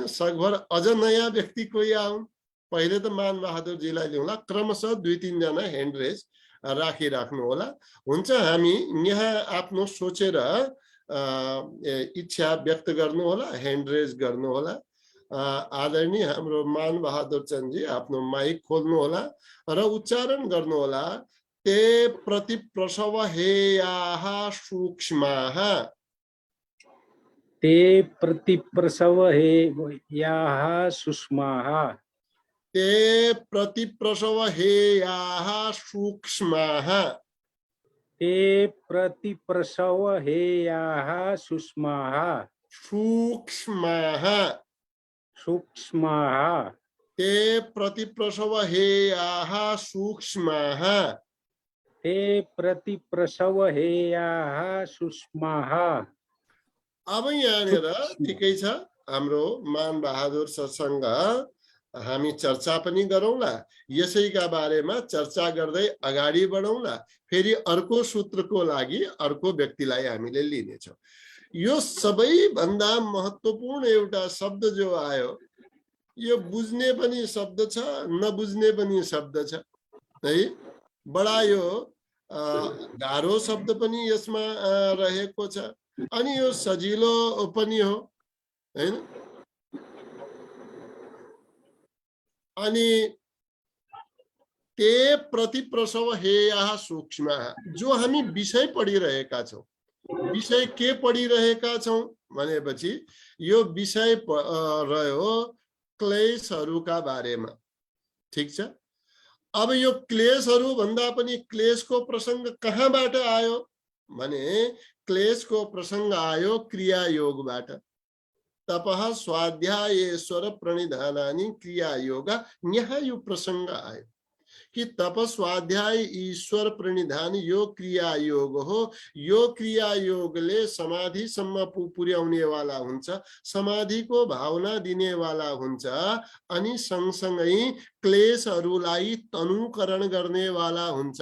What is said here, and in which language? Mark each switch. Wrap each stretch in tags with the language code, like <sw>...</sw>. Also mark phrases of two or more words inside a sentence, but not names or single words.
<ne>सकभर अझ नयाँ व्यक्ति कोही आउन्। पहिले त मान बहादुरजीलाई ल्याउँला, क्रमशः दुई तीन जना</ne> <en>hand raise</en> <ne>राखिराख्नु होला। हुन्छ, हामी यहाँ आफ्नो सोचेर इच्छा व्यक्त गर्नु होला,</ne> <en>hand raise</en> <ne>गर्नु होला। आदरणीय हाम्रो मान बहादुर चन्दजी आफ्नो माइक खोल्नु होला र उच्चारण गर्नु होला।</ne> <sa>ते प्रति प्रसव हेयाः सूक्ष्माः, ते प्रति प्रसव हेयाः सूक्ष्माः, ते प्रति प्रसव हेयाः सूक्ष्माः, ते प्रति प्रसव हेयाः सूक्ष्माः, सूक्ष्माः, सूक्ष्माः, ते प्रति प्रसव हेयाः सूक्ष्माः, ते प्रति प्रसव हेयाः सूक्ष्माः।</sa> <ne>अब यहाँनिर ठिकै छ, हाम्रो मान बहादुर सरसँग हामी चर्चा पनि गरौँला। यसैका बारेमा चर्चा गर्दै अगाडि बढौँला। फेरि अर्को सूत्रको लागि अर्को व्यक्तिलाई हामीले लिनेछौँ। यो सबैभन्दा महत्त्वपूर्ण एउटा शब्द जो आयो, यो बुझ्ने पनि शब्द छ, नबुझ्ने पनि शब्द छ है। बडा यो गाह्रो शब्द पनि यसमा रहेको छ अनि यो सजिलो पनि हो हैन।</ne> <sa>अनि ते प्रति प्रसव हेयाः सूक्ष्माः,</sa> <ne>जो हामी विषय पढिरहेका छौँ। विषय के पढिरहेका छौँ भनेपछि यो विषय रह्यो क्लेशहरूका बारेमा, ठीक छ। अब यो क्लेशहरू भन्दा पनि क्लेशको प्रसंग कहाँबाट आयो भने क्लेशको प्रसंग आयो क्रिया योगबाट।</ne> <sa>तपः स्वाध्यायेश्वर प्रणिधानानि क्रिया योग,</sa> <ne>यहाँ यो प्रसंग आयो कि तप स्वाध्याय ईश्वर प्रणिधान यो क्रिया योग हो। यो क्रिया योगले समाधिसम्म पुर्याउने वाला हुन्छ, समाधिको भावना दिने वाला हुन्छ अनि सँगसँगै क्लेशहरूलाई तनुकरण गर्ने वाला हुन्छ।</ne>